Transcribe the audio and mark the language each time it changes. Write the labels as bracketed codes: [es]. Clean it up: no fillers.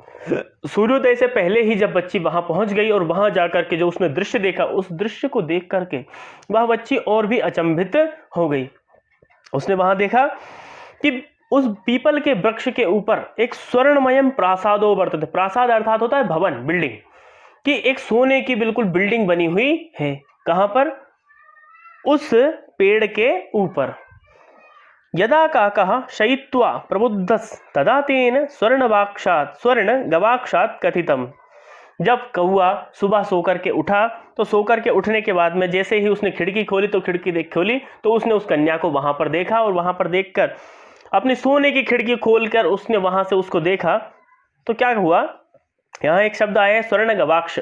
[hi] सूर्योदय से पहले ही जब बच्ची वहां पहुंच गई और वहां जाकर के जो उसने दृश्य देखा, उस दृश्य को देख करके वह बच्ची और भी अचंभित हो गई। उसने वहां देखा कि उस पीपल के वृक्ष के ऊपर एक [sa] स्वर्णमयम प्रासादो वर्तते, [hi] प्रासाद अर्थात होता है भवन, बिल्डिंग, कि एक सोने की बिल्कुल बिल्डिंग बनी हुई है। कहां पर, उस पेड़ के ऊपर। [sa] यदा काकः शयित्वा प्रबुद्धस् तदा तेन स्वर्ण गवाक्षात् कथितम्, [hi] जब कौआ सुबह सो करके उठा तो सो करके उठने के बाद में जैसे ही उसने खिड़की खोली तो खोली तो उसने उस कन्या को वहां पर देखा, और वहां पर देखकर अपनी सोने की खिड़की खोलकर उसने वहां से उसको देखा तो क्या हुआ, यहाँ एक शब्द आया है स्वर्ण गवाक्ष।